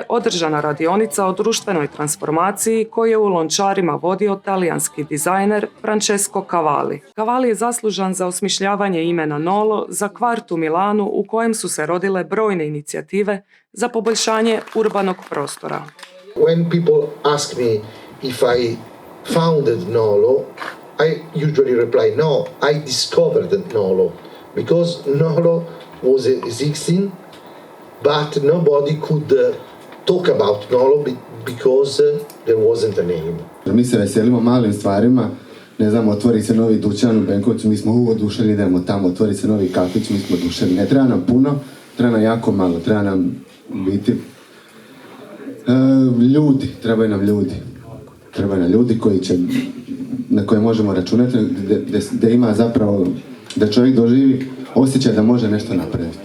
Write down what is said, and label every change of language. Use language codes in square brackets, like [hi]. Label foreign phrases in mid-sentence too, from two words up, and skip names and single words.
[hr] održana radionica o društvenoj transformaciji koju je u Lončarima vodio talijanski dizajner Francesco Cavalli. Cavalli je zaslužan za osmišljavanje imena Nolo za kvart u Milanu u kojem su se rodile brojne inicijative za poboljšanje urbanog prostora. [en] When people ask me if I founded Nolo, I usually reply no, I discovered Nolo because Nolo was existing, but nobody could talk about Nolo because there wasn't a name. [hr] Mi se veselimo malim stvarima, ne znam, otvori se novi dućan u Benkovcu, mi smo oduševljeni, idemo tamo, otvori se novi kafić, mi smo oduševljeni. Ne treba nam puno, treba nam jako malo, treba nam biti ljudi, trebaju nam ljudi. Trebaju nam ljudi na koje možemo računati, da ima zapravo, da čovjek doživi osjećaj da može nešto napraviti.